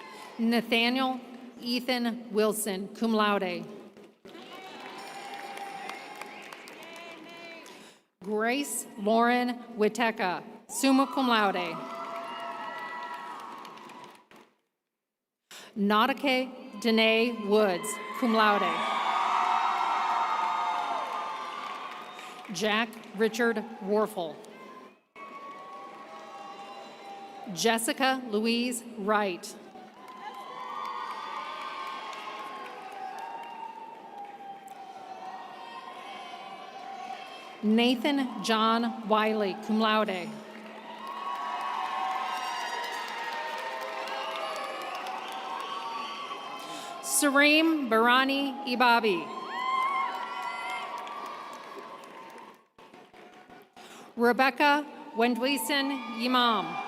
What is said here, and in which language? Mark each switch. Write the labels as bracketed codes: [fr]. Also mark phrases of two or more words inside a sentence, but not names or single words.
[en] Nathaniel Ethan Wilson, [la] cum laude. [en] Grace Lauren Witeka, [la] summa cum laude. [en] Nautike Danae Woods, [la] cum laude. [en] Jack Richard Warfel. Jessica Louise Wright. Nathan John Wiley, [la] cum laude. [en] Sareem Barani Ibabi. Rebecca Wendwesen Yimam.